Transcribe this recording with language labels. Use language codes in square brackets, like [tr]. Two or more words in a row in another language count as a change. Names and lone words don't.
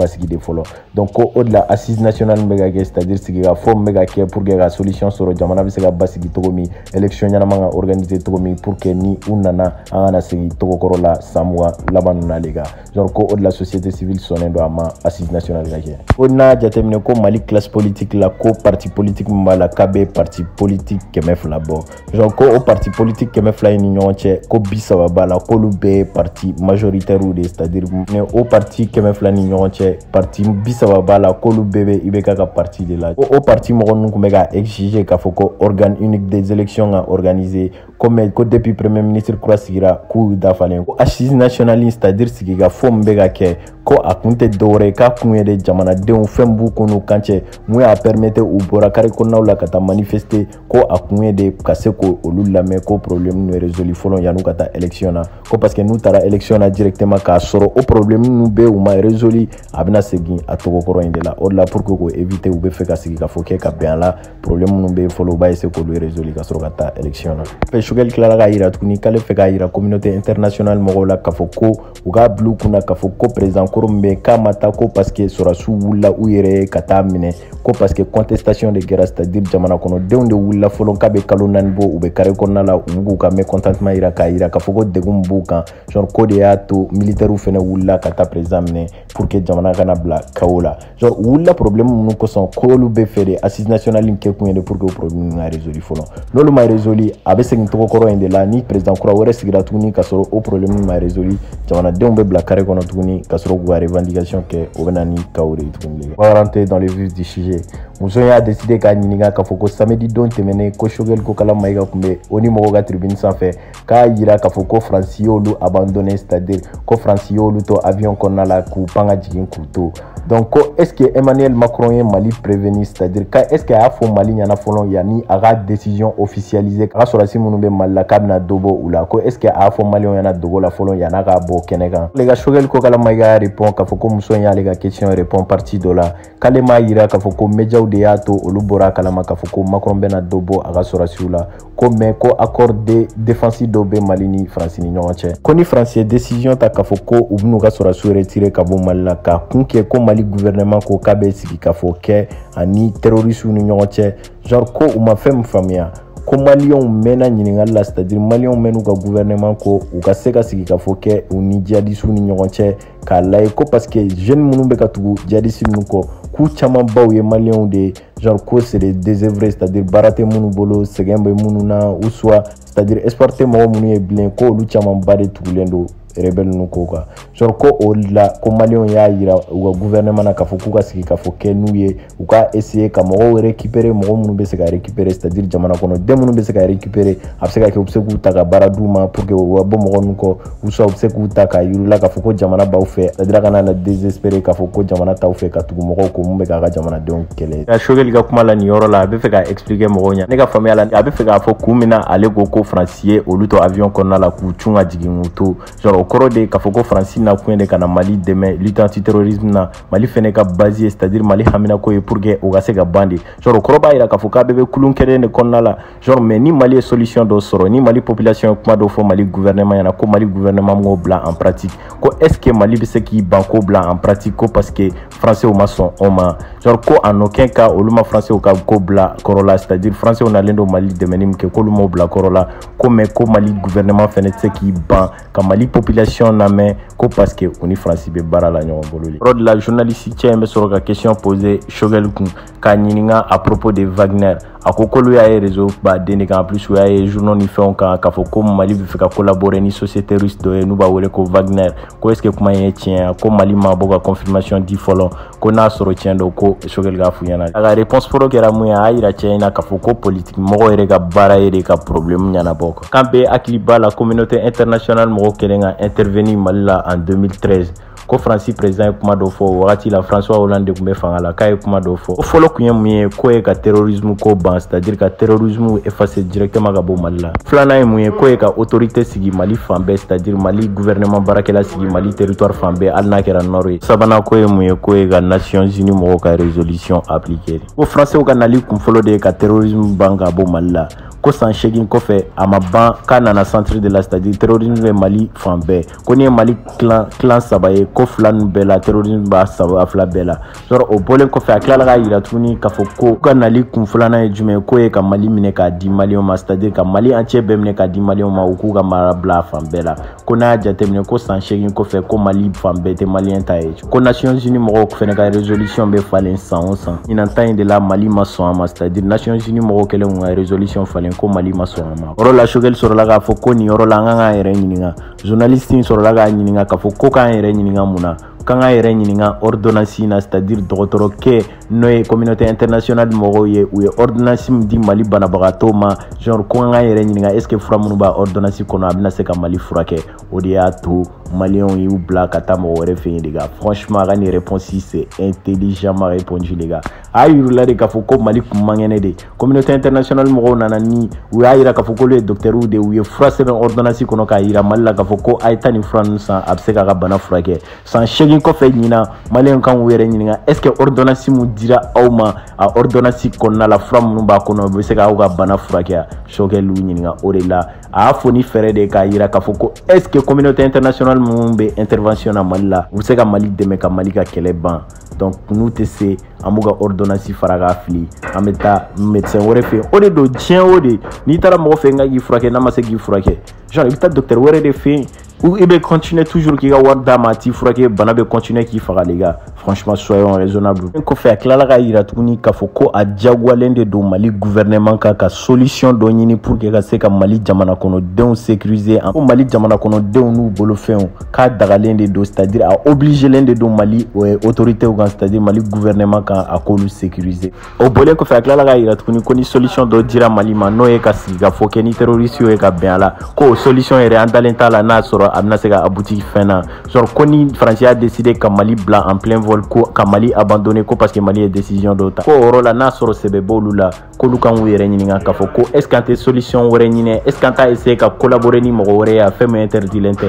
[bm] basigi de fɔlɔ donc ko o de la [fr] assise nationale [bm] bɛ ka kɛ [fr] c'est-à-dire [bm] sigi ka fɔ bɛ ka kɛ [fr] pour que [bm] ka solution sɔrɔ jamana bɛ se ka basigi cogo min élection ɲɛnama ka organiser cogo min [fr] pour que [bm] ni u nana an kana segin togokɔrɔ la san mugan laban ninnu na le kan genre ko o de la [fr] société civile [bm] sɔnnen don a ma [fr] assise nationale [bm] ka kɛ o n'a jateminɛ ko Mali [fr] classe politique [bm] la ko [fr] parti politique [bm] min b'a la k'a bɛ [fr] parti politique [bm] 200 bɔ genre ko o [fr] parti politique [bm] 200 in ni ɲɔgɔn cɛ ko 30 b'a la k'olu bɛɛ ye parti majoritaire de [fr] c'est-à-dire [bm] o parti 200 ni ɲɔgɔn cɛ parti 30 b'a la k'olu bɛɛ bɛ IBK ka parti de la o parti mɔgɔ ninnu tun bɛ ka exiger k'a fɔ ko [fr] organe unique des élections [bm] ka organiser comme ko [fr] depuis premier ministre [bm] kura sigira k'u dafalen ko [fr] assise nationale c'est-à-dire [bm] sigi ka fɔ min bɛ ka kɛ ko a kun tɛ dɔwɛrɛ ye k'a kun ye de jamanadenw fɛn b'u kun n'u kan cɛ mun y'a permettre u bɔra carré kɔnɔnaw la ka taa manifester ko a kun ye de ka se k'olu lamɛn ko problème ninnu résolu fɔlɔ yan'u ka taa élection na ko [fr] parce que [bm] n'u taara élection na directement k'a sɔrɔ o problème ninnu bɛ u ma résolu a bɛna segin a togokɔrɔ in de la o de la [fr] pour que [bm] k'o éviter u bɛ fɛ ka sigi ka fɔ kɛ ka bɛn a la problème minnu bɛ yen fɔlɔ u b'a essayer k'olu résolu ka sɔrɔ ka taa élection na Choguel tilala k'a yira tuguni k'ale fɛ k'a yira [fr] communauté internationale [bm] mɔgɔw la k'a fɔ ko u k'a bila u kunna k'a fɔ ko président koro min bɛ k'a ma taa ko [fr] parce que [bm] sɔrɔdasiw wulila u yɛrɛ ye ka taa minɛ ko [fr] parce que [bm] contestation de kɛra [fr] c'est-à-dire [bm] jamana kɔnɔdenw de wulila fɔlɔ k'a bɛ kalo 4 bɔ u bɛ carré kɔnɔna la u b'u ka mécontentement yira k'a yira k'a fɔ ko degun b'u kan genre ko de y'a to militaires fɛnɛ wulila ka taa président minɛ [fr] pour que [bm] jamana kana bila chaos la genre u wulila problème minnu kosɔn k'olu bɛ fɛ de [fr] assise nationale [bm] in kɛ kun ye de [fr] pour que [bm] o problème ka résolu fɔlɔ n'olu ma résolu a bɛ segin togokɔrɔ in de la ni président kura wɛrɛ sigira tuguni ka sɔrɔ o problème ma résolu jamanadenw bɛ bila carré kɔnɔ tuguni ka sɔrɔ k'u ka revendication kɛ o bɛ na ni chaos de ye tuguni. [fr] On va rentrer dans le vif du sujet. [bm] Muso y'a décidé k'a ɲininka k'a fɔ ko samedi don tɛmɛnen ko Choguel Kokala Mayiga tun bɛ o ni mɔgɔw ka tribune sanfɛ k'a yira k'a fɔ ko Faransi y'olu abandonné c'est-à-dire ko Faransi y'olu to avion kɔnɔna la k'u pan ka jigin k'u to donc ko [fr] est-ce que [bm] Emmanuel Macron ye Mali prévenir [fr] c'est-à-dire est-ce que [bm] a y'a fɔ Mali ɲɛna fɔlɔ yanni a ka [fr] décision officialisée [bm] a ka sɔrɔdasi minnu bɛ Mali la k'a bɛna dɔ bɔ u la ko [fr] est-ce que [bm] a y'a fɔ Maliyɛnw ɲɛna dogo la fɔlɔ yan'a ka bɔ kɛnɛ kan le ka Choguel Kokala Mayiga répond k'a fɔ ko muso in y'ale ka question répond partie dɔ la k'ale m'a yira k'a fɔ ko médiaw de y'a to olu bɔra a kalama k'a fɔ ko Macron bɛna dɔ bɔ a ka sɔrɔdasiw la ko mais ko [fr] accord de défense [bm] dɔ bɛ Mali ni Faransi ni ɲɔgɔn cɛ ko ni Faransi ye décision ta k'a fɔ ko u bɛn'u ka sɔrɔdasiw retirer ka bɔ Mali la k'a kun kɛ ko Mali gouvernement ko k'a bɛ sigi k'a fɔ kɛ ani terroristes ni ɲɔgɔn cɛ genre ko u ma fɛn min faamuya ko maliyɛnw mɛnna ɲininkali la [fr] c'est-à-dire [bm] maliyɛnw mɛn'u ka gouvernement ko u ka se ka sigi ka fɔ kɛ u ni djihadistes ni ɲɔgɔn cɛ k'a lajɛ ko [fr] parce que jeunes [bm] minnu bɛ ka tugu djihadistes ninnu kɔ k'u caman baw ye maliyɛnw de genre ko [fr] c'est des désœuvrés c'est-à-dire [bm] baara tɛ minnu bolo sɛgɛn bɛ minnu na ou [fr] soit c'est-à-dire espoir [bm] tɛ mɔgɔ minnu ye bilen ko olu caman ba de tugulen don rebelle ninnu ko kan genre ko o la ko maliyɛnw y'a yira u ka gouvernement na k'a fɔ k'u ka sigi k'a fɔ kɛ n'u ye u ka essayer ka mɔgɔw récupérer mɔgɔ minnu bɛ se ka récupérer [fr] c'est-à-dire [bm] jamana kɔnɔden minnu bɛ se ka récupérer a bɛ se ka kɛ u bɛ se k'u ta ka baara d'u ma [fr] pour que [bm] u ka bɔ mɔgɔ ninnu kɔ [fr] ou soit [bm] u bɛ se k'u ta k'a yir'u la k'a fɔ ko jamana b'aw fɛ [fr] c'est-à-dire [bm] a kana na désespérer k'a fɔ ko jamana t'aw fɛ ka tugu mɔgɔw ko mun bɛ k'a ka jamanadenw kɛlɛ. ka Choguel ka kuma la nin yɔrɔ la a bɛ fɛ ka expliquer mɔgɔw ɲɛna ne ka faamuya la a bɛ fɛ k'a fɔ kun min na ale ko Faransi ye olu to avion kɔnɔna la k'u cun ka jigin k'u to genre o kɔrɔ de k'a fɔ ko Faransi na kun ye de ka na Mali dɛmɛ [fr] lutte anti-terrorisme [bm] na Mali fɛnɛ ka base ye [fr] c'est-à-dire [bm] Mali haminako ye [fr] pour que [bm] o ka se ka ban de genre o kɔrɔ b'a yira k'a fɔ k'a bɛɛ bɛ kulun kelen de kɔnɔna la genre mais ni Mali ye solution dɔ sɔrɔ ni Mali population ye kuma dɔ fɔ Mali gouvernement ɲɛna ko Mali gouvernement m'o bila [fr] en pratique [bm] ko [fr] est-ce que [bm] Mali bɛ se k'i ban ko bila [fr] en pratique [bm] ko [fr] parce que français [bm] ma sɔn o ma genre ko [fr] en aucun cas [bm] olu ma français ka ko bila kɔrɔ la [fr] c'est-à-dire français [bm] nalen don Mali dɛmɛni min kɛ k'olu m'o bila kɔrɔ la ko mais ko Mali gouvernement fɛnɛ tɛ se k'i ban ka Mali population lamɛn ko [fr] parce que [bm] on ni Faransi bɛ baara la ɲɔgɔn bolo de. Yɔrɔ de la journaliste cɛ in bɛ sɔrɔ ka question poser Choguel kun k'a ɲininka [fr] à propos de [bm] Wagner a ko kolu y'a ye réseau baden de kan [fr] en plus [bm] u y'a ye journaux ni fɛnw kan k'a fɔ ko Mali bɛ fɛ ka collaborer ni [fr] société russe [bm] dɔ ye n'u b'a wele ko Wagner ko [fr] est-ce que [bm] kuma in ye tiɲɛ ko Mali ma bɔ ka confirmation di fɔlɔ ko n'a sɔrɔ tiɲɛ don ko Choguel k'a f'u ɲɛna a ka réponse fɔlɔ kɛra mun ye a y'a yira cɛ in na k'a fɔ ko politique mɔgɔw yɛrɛ ka baara ye de ka problème ɲɛnabɔ quoi k'an bɛ hakili b'a la [fr] communauté internationale [bm] mɔgɔw kɛlen ka intervenir Mali la en 2013 ko Fransi président ye kuma dɔ fɔ o wagati la François Hollande de tun bɛ fanga la k'a ye kuma dɔ fɔ ko fɔlɔ kun ye mun ye ko ye ka terrorisme ko ban [fr] c'est-à-dire [bm] ka terrorisme effacer directement ka bɔ Mali la filanan ye mun ye ko ye ka autorité sigi Mali fan bɛɛ [fr] c'est-à-dire [bm] Mali gouvernement baarakɛla sigi Mali territoire fan bɛɛ hali n'a kɛra nord ye sabanan ko ye mun ye ko ye ka Nations Unies mɔgɔw ka [fr] résolution appliquer [bm] ko français ka nali kun fɔlɔ de ye ka terrorisme ban ka bɔ Mali la ko san 8 kɔfɛ a ma ban k'a nana centre de la [fr] c'est-à-dire [bm] terrorisme bɛ Mali fan bɛɛ ko ni ye Mali clan saba ye ko fila ninnu bɛɛ la terrorisme b'a saba fila bɛɛ la genre o bɔlen kɔfɛ a tilala k'a yira tuguni k'a fɔ ko ka nali kun filanan ye jumɛn ko ye ka Mali minɛ k'a di Maliyɛnw ma [fr] c'est-à-dire [bm] ka Mali entier bɛɛ minɛ k'a di Maliyɛnw ma u k'u ka mara bila a fan bɛɛ la ko n'a y'a jateminɛ ko san 8 kɔfɛ ko Mali fan bɛɛ tɛ Maliyɛn ta ye ko Nations Unies mɔgɔw fɛnɛ ka résolution bɛ falen san o san ɲinan ta in de la Mali ma sɔn a ma [fr] c'est-à-dire [bm] Nations Unies mɔgɔw kɛlen k'u ka résolution falen ko Mali ma sɔn a ma yɔrɔ la Choguel sɔrɔla k'a fɔ ko nin yɔrɔ la an kan k'an yɛrɛ ɲininka journaliste in sɔrɔla k'a ɲininka k'a fɔ ko k'an yɛrɛ ɲininka mun na kan ka yɛrɛ ɲininka ordonnance na [fr] c'est-à-dire [bm] dɔgɔtɔrɔkɛ n'o ye [fr] communauté internationale [bm] mɔgɔw ye u ye ordonnance min di Mali banabagatɔw ma genre ko kan ka yɛrɛ ɲininka est-ce que fura minnu b'a ordonnance kɔnɔ a bɛna se ka Mali furakɛ o de y'a to Maliens y'u bila ka taa mɔgɔ wɛrɛ fɛ yen [fr] les gars franchement [bm] a ka nin réponse [fr] c'est intelligemment répondu les gars [bm] a yirila de k'a fɔ ko Mali kun man kɛnɛ de [fr] communauté internationale [bm] mɔgɔw nana ni u y'a yira k'a fɔ k'olu ye docteurs de u ye fura sɛbɛn ordonnance kɔnɔ k'a yira Mali la k'a fɔ ko a ye taa nin fura ninnu san a bɛ se k'a ka bana furakɛ san 8 kɔfɛ ɲina Maliens kan k'u yɛrɛ ɲininka [fr] est-ce que ordonnance [bm] mun dira aw ma a ordonnance kɔnɔna la fura minnu b'a kɔnɔ u bɛ se k'aw ka bana furakɛ Choguel y'u ɲininka o de la a y'a fɔ ni fɛɛrɛ de k'a yira k'a fɔ ko est-ce que [fr] communauté internationale [bm] minnu bɛ intervention na Mali la u bɛ se ka Mali dɛmɛ ka Mali ka kɛlɛ ban donc n'u tɛ se an b'u ka ordonnance fara k'a fili an bɛ taa médecin wɛrɛ fɛ yen o de don diɲɛ o de n'i taara mɔgɔ fɛ yen k'a k'i furakɛ n'a ma se k'i furakɛ genre i bɛ taa docteur wɛrɛ de fɛ yen [fr] ou il va continuer toujours [bm] k'i ka wari d'a ma a t'i furakɛ bana bɛ continuer k'i faga [fr] les gars franchement soyons raisonnables [bm] kɔfɛ a tilala k'a yira tuguni k'a fɔ ko a diyagoyalen de don Mali gouvernement kan ka solution dɔ ɲini [fr] pour que [bm] ka se ka Mali jamana kɔnɔdenw sécuriser ko Mali jamana kɔnɔdenw n'u bolofɛnw k'a dagalen de don [fr] c'est-à-dire [bm] a obligelen de don Mali autorités kan [fr] c'est-à-dire [bm] Mali gouvernement kan a k'olu sécuriser o bɔlen kɔfɛ a tilala k'a yira tuguni ko ni solution dɔ dira Mali ma n'o ye ka sigi ka fɔ kɛ ni terroriste ye ka bɛn a la ko o solution yɛrɛ an dalen t'a la n'a sɔrɔ a bɛna se ka aboutir fɛn na genre ko ni Faransi a décidé ka Mali bila [fr] en plein vol [bm] ko ka Mali abandonner ko [fr] parce que [bm] Mali ye décision dɔ ta ko o yɔrɔ la n'a sɔrɔ sɛbɛ b'olu la k'olu kan k'u yɛrɛ ɲininka k'a fɔ ko est-ce qu'an tɛ solution wɛrɛ ɲini est-ce qu'an t'a essayer ka collaborer ni mɔgɔ wɛrɛ ye a fɛn min interdilen tɛ